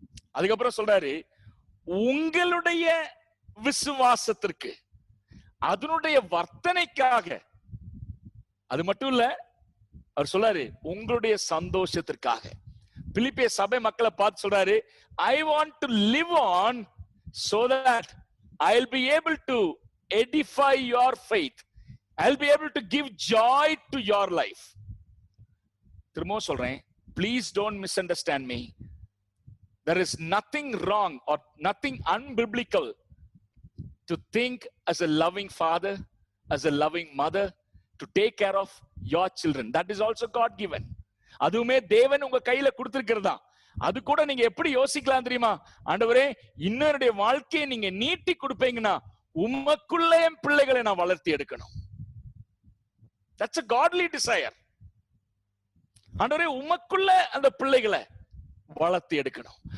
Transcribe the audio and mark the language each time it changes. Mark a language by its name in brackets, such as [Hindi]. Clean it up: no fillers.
[Tamil] அதுக்கப்புறம் சொல்றாரு, உங்களுடைய விசுவாசத்திற்கு, அதனுடைய வர்த்தனைக்காக. அது மட்டும் இல்ல, அவர் சொல்றாரு உங்களுடைய சந்தோஷத்திற்காக. பிலிப்பிய சபை மக்களை பார்த்து சொல்றாரு, [English] I want to live on so that I'll be able to edify your faith. I'll be able to give joy to your life. [Tamil] திரும்பவும் சொல்றேன், [English] please don't misunderstand me. There is nothing wrong or nothing unbiblical to think as a loving father, as a loving mother, to take care of your children. That is also God given. [Tamil] அதுவுமே தேவன் உங்க கையில கொடுத்திருக்கிறதா. அது கூட நீங்க எப்படி யோசிக்கலாம் தெரியுமா? ஆண்டவரே, இன்னும் என்னுடைய வாழ்க்கையை நீங்க நீட்டி கொடுப்பீங்கன்னா உமக்குள்ள என் பிள்ளைகளை நான் வளர்த்தி எடுக்கணும். [English] That's a godly desire. [Tamil] ஆண்டவரே, உமக்குள்ள அந்த பிள்ளைகளை வளர்த்தி எடுக்கணும்.